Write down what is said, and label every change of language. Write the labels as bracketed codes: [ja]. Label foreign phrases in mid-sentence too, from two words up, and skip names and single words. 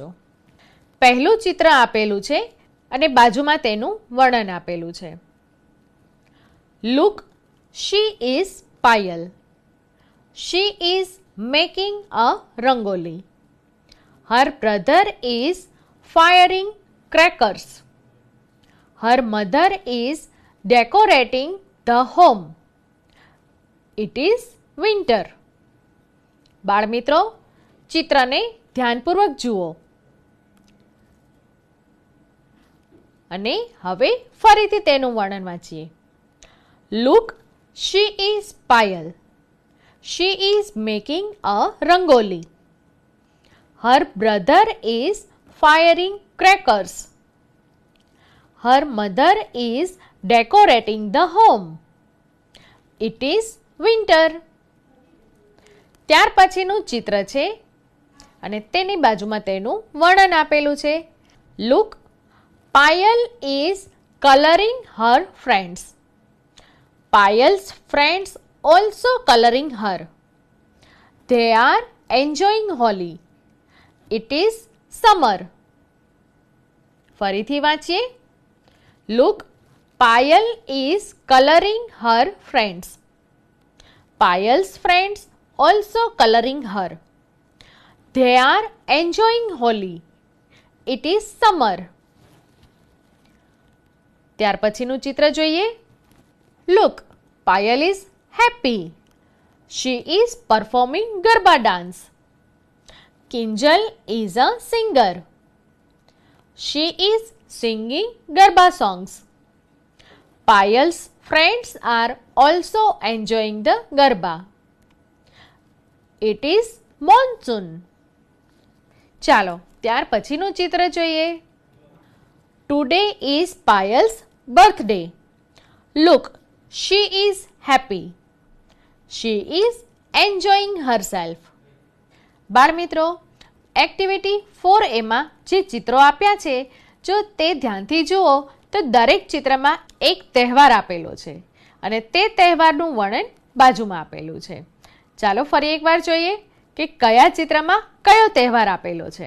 [gu] પહેલું ચિત્ર આપેલું છે અને બાજુમાં તેનું વર્ણન આપેલું છે. [en] look, she is Payal. she is making a rangoli. her brother is firing crackers. Her mother is decorating the home. It is winter. [gu] બાળમિત્રો, ચિત્રને ધ્યાનપૂર્વક જુઓ અને હવે ફરીથી તેનું વર્ણન વાંચીએ. [en] Look, she is Payal. She is making a rangoli. Her brother is firing crackers. Her mother is decorating the home. It is winter. [gu] ત્યાર પછીનું ચિત્ર છે અને તેની બાજુમાં તેનું વર્ણન આપેલું છે. [en] Look, Payal is coloring her friends. Payal's friends also coloring her. They are enjoying Holi. It is summer. [gu] ફરીથી વાંચીએ. [en] Look, Payal is coloring her friends. Payal's friends also coloring her. They are enjoying Holi. It is summer. [gu] ત્યાર પછીનું ચિત્ર જોઈએ. [en] Look, Payal is happy. She is performing Garba dance. Kinjal is a singer. She is singing Garba songs. Payal's friends are also enjoying the Garba. It is monsoon. [gu] ચાલો ત્યાર પછીનું ચિત્ર જોઈએ. [en] Today is Payal's birthday. Look, she is happy. She is enjoying herself. [gu] બાળ મિત્રો, એક્ટિવિટી 4A માં જે ચિત્રો આપ્યા છે, જો તે ધ્યાનથી જુઓ તો દરેક ચિત્રમાં એક તહેવાર આપેલો છે અને તે તહેવારનું વર્ણન બાજુમાં આપેલું છે. ચાલો ફરી એકવાર જોઈએ કે કયા ચિત્રમાં કયો તહેવાર આપેલો છે.